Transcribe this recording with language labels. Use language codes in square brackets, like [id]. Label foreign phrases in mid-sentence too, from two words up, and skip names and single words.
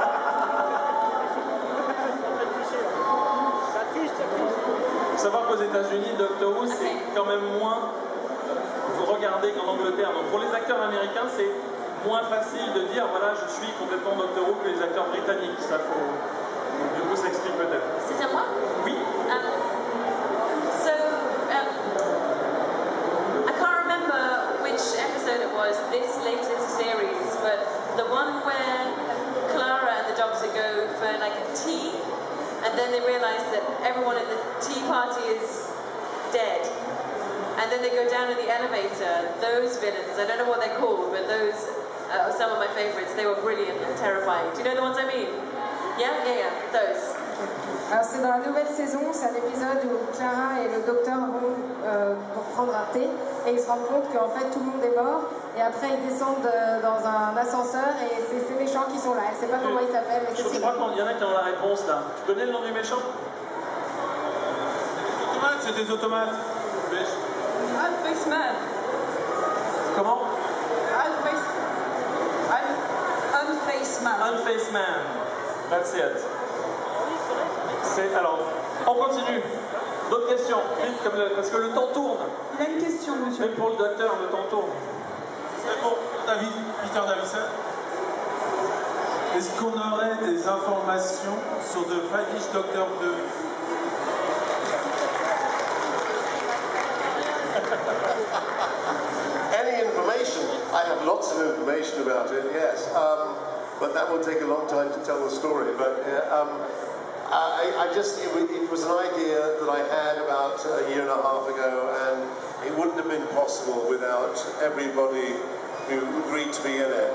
[fr] Il faut savoir qu'aux États-Unis, Doctor Who c'est quand même moins regardé qu'en Angleterre. Donc pour les acteurs américains, c'est moins facile de dire voilà, je suis complètement Doctor Who que les acteurs britanniques. Ça faut. Donc, du coup, ça explique peut-être. C'est à moi? Oui. [en] I can't remember which episode it was, this latest series, but the one where Clara and the Doctor go for like a tea, and then they realise that everyone at the tea party is dead. And then they go down in the elevator. Those villains, I don't know what they're called, but those are some of my favourites. They were brilliant and terrifying. Do you know the ones I mean? Yeah, those. [fr] Alors c'est dans la nouvelle saison, c'est un épisode où Clara et le docteur vont prendre un thé et ils se rendent compte qu'en fait tout le monde est mort et après ils descendent dans un ascenseur et c'est ces méchants qui sont là. Elle ne sait pas comment ils s'appellent. Je crois qu'il y en a qui ont la réponse là. Tu connais le nom du méchant? C'est des automates. Unfaced Man. Comment? Unfaced Man. [en] Unfaced Man. That's it. [fr] Alors, on continue. D'autres questions? Parce que le temps tourne. Il a une question, monsieur. Même pour le docteur, le temps tourne. C'est pour David, Peter Davison. Est-ce qu'on aurait des informations sur The Five-ish Doctor 2? [en] Any information? I have lots of information about it, yes. But that will take a long time to tell the story. But it was an idea that I had about a year and a half ago, and it wouldn't have been possible without everybody who agreed to be in it.